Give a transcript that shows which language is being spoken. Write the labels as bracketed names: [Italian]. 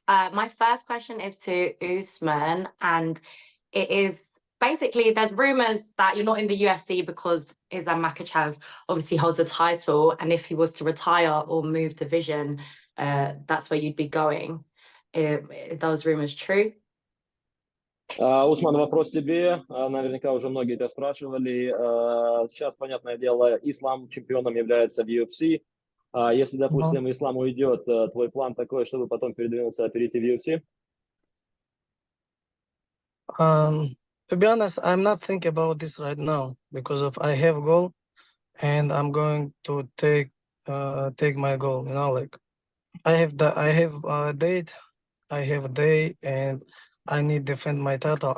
[English] My first question is to Usman, and it is basically there's rumors that you're not in the UFC because Islam Makhachev obviously holds the title, and if he was to retire or move division, that's where you'd be going. Are those rumors true? [Russian] Усман, вопрос тебе. Наверняка уже многие тебя спрашивали. Сейчас, понятное дело, Ислам чемпионом является в UFC. Если, допустим, Ислам уйдет, твой план такой, чтобы потом перейти в UFC? [English] To be honest, I'm not thinking about this right now because I have a goal, and I'm going to take my goal. Like I have a date, I have a day, and I need to defend my title.